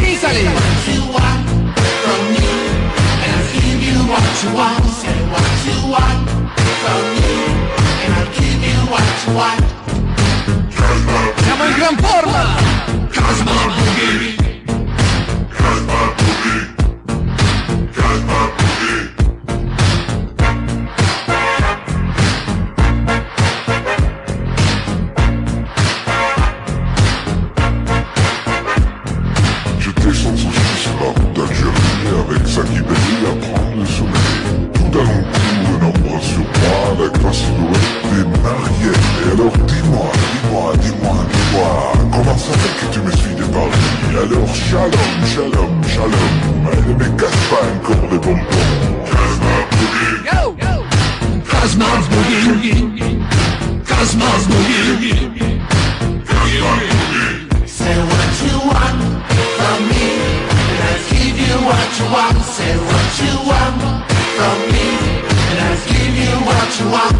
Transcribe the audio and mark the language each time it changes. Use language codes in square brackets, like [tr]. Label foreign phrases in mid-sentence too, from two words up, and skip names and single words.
[en] Ready? What you want from me, and I'll give you what you want. Say what you want from me, and I'll give you what you want. [it] Siamo in gran forma! [en] Cosmo Boogie. Cosmo Boogie. Cosmo Boogie. [fr] J'étais sans souci sur la route d'Algérie avec sa qui veillait à prendre le soleil. Tout d'un long coup, un ombre sur moi, avec la silhouette des mariés. Et alors dis-moi, comment ça fait que tu me suis de Paris? Alors [he] shalom, shalom, shalom, [fr] et ne me casse pas encore les bonbons. [en] Cosmos Boogie. Go! Cosmos Boogie. Cosmos Boogie. Say what you want from me, and I'll give you what you want. Say what you want from me, and I'll give you what you want.